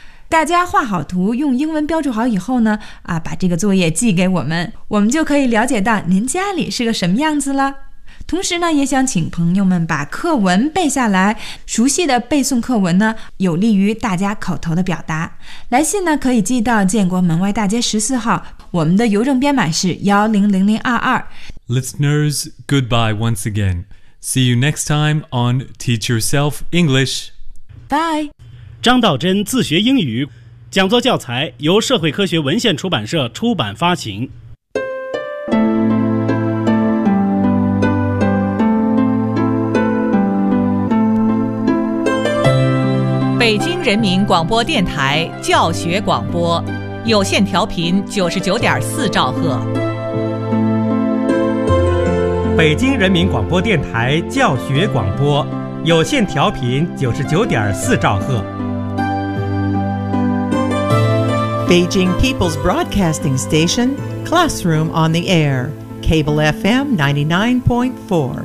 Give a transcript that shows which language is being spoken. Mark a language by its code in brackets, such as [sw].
[zh] 大家画好图，用英文标注好以后呢，把这个作业寄给我们，我们就可以了解到您家里是个什么样子了。同时呢，也想请朋友们把课文背下来，熟悉的背诵课文呢，有利于大家口头的表达。来信呢，可以寄到建国门外大街14号，我们的邮政编码是100022。 [en] Listeners, goodbye once again. See you next time on Teach Yourself English. Bye. [zh] 张道真自学英语讲座教材由社会科学文献出版社出版发行。北京人民广播电台教学广播有线调频99.4兆赫。北京人民广播电台教学广播有线调频99.4兆赫。 [en] Beijing People's Broadcasting Station, Classroom on the Air, Cable FM 99.4.